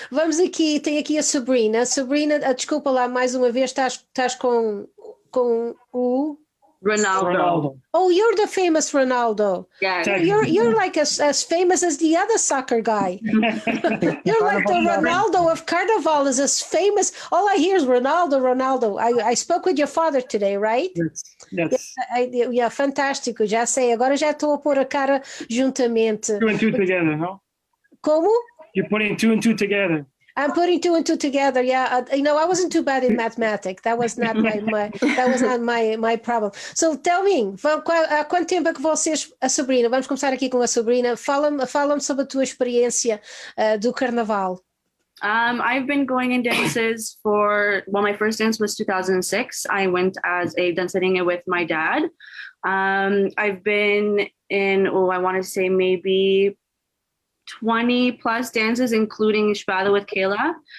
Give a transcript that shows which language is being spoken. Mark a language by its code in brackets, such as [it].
[pt] Vamos aqui, tem aqui a Sabrina. Sabrina, desculpa lá mais uma vez, estás com o... Ronaldo. [en] Oh, you're the famous Ronaldo. Yeah. You're like as famous as the other soccer guy. You're like the Ronaldo of Carnival, is as famous. All I hear is Ronaldo. I spoke with your father today, right? Yes. [pt] Yeah, fantástico. Já sei. Agora já estou a pôr a cara juntamente. [en] 2 and 2 together, no? [pt] Como? [en] You're putting 2 and 2 together. I'm putting 2 and 2 together. Yeah, I wasn't too bad in mathematics. That was not my problem. [pt] So tell me, há quanto tempo é que vocês, a Sabrina, vamos começar aqui com a Sabrina, fala-me sobre a tua experiência do Carnaval. [en] I've been going in dances my first dance was 2006. I went as a dançarina with my dad. I've been in, I want to say maybe 20 plus dances, including Espada with Kayla.